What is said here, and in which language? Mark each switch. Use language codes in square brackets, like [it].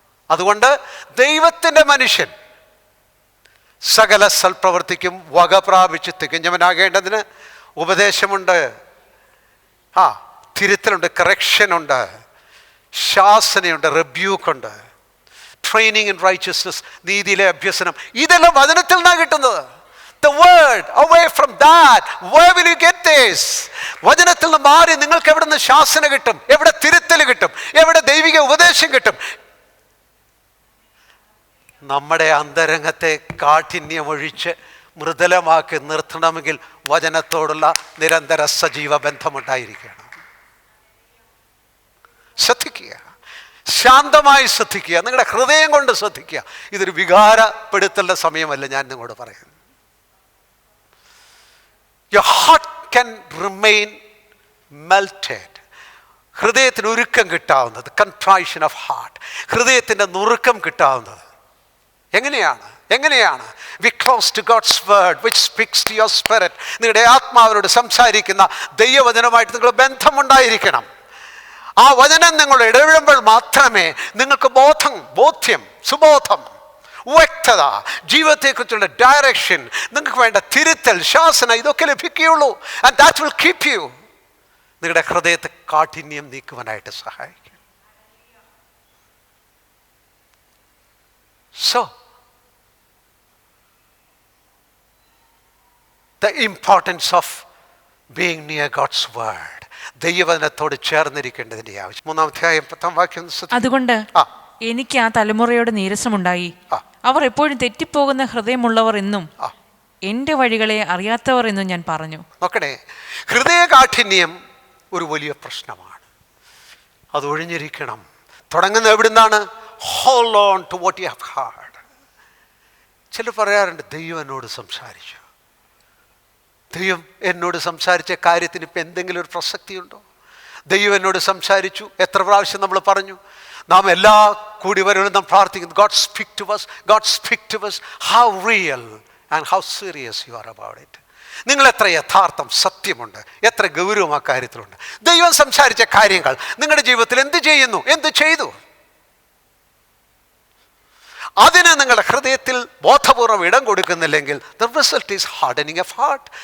[ml] അതുകൊണ്ട് ദൈവത്തിൻ്റെ മനുഷ്യൻ സകല സൽപ്രവൃത്തിക്കും വക പ്രാപിച്ച് തികഞ്ഞവനാകേണ്ടതിന് ഉപദേശമുണ്ട്, തിരുത്തലുണ്ട്, കറക്ഷനുണ്ട്, ശാസനയുണ്ട്, റിബ്യൂക്കുണ്ട്, ട്രെയിനിങ് ഇൻ റൈച്ചസ്നസ്, നീതിയിലെ അഭ്യസനം. ഇതെല്ലാം വചനത്തിൽ നിന്നാണ് കിട്ടുന്നത്. [en] The word, away from that, where will you get this? [ml] വചനത്തിൽ നിന്ന് മാറി നിങ്ങൾക്ക് എവിടെ നിന്ന് ശാസന കിട്ടും? എവിടെ തിരുത്തൽ കിട്ടും? എവിടെ ദൈവിക ഉപദേശം കിട്ടും? നമ്മുടെ അന്തരംഗത്തെ കാഠിന്യമൊഴിച്ച് മൃദുലമാക്കി നിർത്തണമെങ്കിൽ വചനത്തോടുള്ള നിരന്തര സജീവ ബന്ധമുണ്ടായിരിക്കണം. ശ്രദ്ധിക്കുക, ശാന്തമായി ശ്രദ്ധിക്കുക, നിങ്ങളുടെ ഹൃദയം കൊണ്ട് ശ്രദ്ധിക്കുക. ഇതൊരു വികാരപ്പെടുത്തേണ്ട സമയമല്ല ഞാൻ നിങ്ങളോട് പറയുന്നു. [en] Your heart can remain melted. [ml] ഹൃദയത്തിന് ഉരുക്കം കിട്ടാവുന്നത്, [en] contrition of heart, [ml] ഹൃദയത്തിൻ്റെ നുറുക്കം കിട്ടാവുന്നത് എങ്ങനെയാണ്? [en] We close to God's word which speaks to your spirit. [ml] നിങ്ങളുടെ ആത്മാവിനോട് സംസാരിക്കുന്ന ദൈവവചനമായിട്ട് നിങ്ങൾ ബന്ധമുണ്ടായിരിക്കണം. ആ വചനം നിങ്ങൾ ഇടപെടുമ്പോൾ മാത്രമേ നിങ്ങൾക്ക് ബോധ്യം, സുബോധം, വ്യക്തത, ജീവിതത്തെക്കുറിച്ചുള്ള ഡയറക്ഷൻ, നിങ്ങൾക്ക് വേണ്ട തിരുത്തൽ, ശാസന, ഇതൊക്കെ ലഭിക്കുകയുള്ളൂ. [en] and that will keep you, [ml] നിങ്ങളുടെ ഹൃദയത്തെ കാഠിന്യം നീക്കുവാനായിട്ട് സഹായിക്കും. [en] So, the importance of being near God's word, [ml] ദൈവവചനത്തോട് ചേർന്നിരിക്കേണ്ടതിൻ്റെ ആവശ്യം. 3-ാം അധ്യായം 10-ാം വാക്യം. അതുകൊണ്ട് എനിക്ക് ആ തലമുറയോട് നീരസമുണ്ടായി. അവർ എപ്പോഴും തെറ്റിപ്പോകുന്ന ഹൃദയമുള്ളവർ എന്നും എൻ്റെ വഴികളെ അറിയാത്തവർ എന്നും ഞാൻ പറഞ്ഞു. നോക്കണേ, ഹൃദയകാഠിന്യം ഒരു വലിയ പ്രശ്നമാണ്. അത് ഒഴിഞ്ഞിരിക്കണം. തുടങ്ങുന്നത് എവിടുന്നാണ്? [en] Hold on to what you have heard. [ml] ചിലർ പറയാറുണ്ട്, ദൈവം എന്നോട് സംസാരിച്ചു. ദൈവം എന്നോട് സംസാരിച്ച കാര്യത്തിന് ഇപ്പം എന്തെങ്കിലും ഒരു പ്രസക്തിയുണ്ടോ? ദൈവം എന്നോട് സംസാരിച്ചു. എത്ര പ്രാവശ്യം നമ്മൾ പറഞ്ഞു? നാം എല്ലാ കൂടിവരവിലും നാം പ്രാർത്ഥിക്കുന്നു, [en] God speak to us, [ml] God speak to us. [en] How real and how serious you are about it. [ml] നിങ്ങൾ എത്ര യഥാർത്ഥം, സത്യമുണ്ട്, എത്ര ഗൗരവം ആ കാര്യത്തിലുണ്ട്. ദൈവം സംസാരിച്ച കാര്യങ്ങൾ നിങ്ങളുടെ ജീവിതത്തിൽ എന്ത് ചെയ്തു? അതിന് നിങ്ങളുടെ ഹൃദയത്തിൽ ബോധപൂർവം ഇടം കൊടുക്കുന്നില്ലെങ്കിൽ [en] the result is hardening of heart.